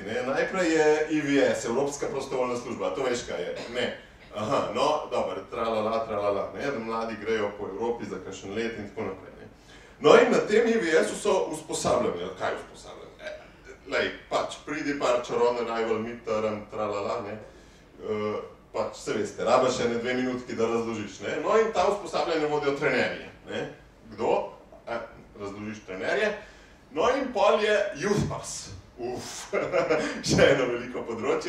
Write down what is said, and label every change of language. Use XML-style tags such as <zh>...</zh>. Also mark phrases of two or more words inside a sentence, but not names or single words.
<sl>Najprej je IVS, Evropska prostovoljna služba, to veš kaj je? Aha, no, dobro, tralala, da mladi grejo po Evropi za kakšen let in tako naprej. No in na tem IVS-u so usposabljeni. Kaj usposabljeni? Lej, pač, pridi par čaron,</sl> <en>arrival, meet,</en> <sl>tralala, pač se veste, rabaš ene 2 minutki, da razložiš. No in ta usposabljanje vodijo trenerje. Kdo? Razložiš trenerje. No in pol je Youth Pass. Še eno veliko področje.</sl>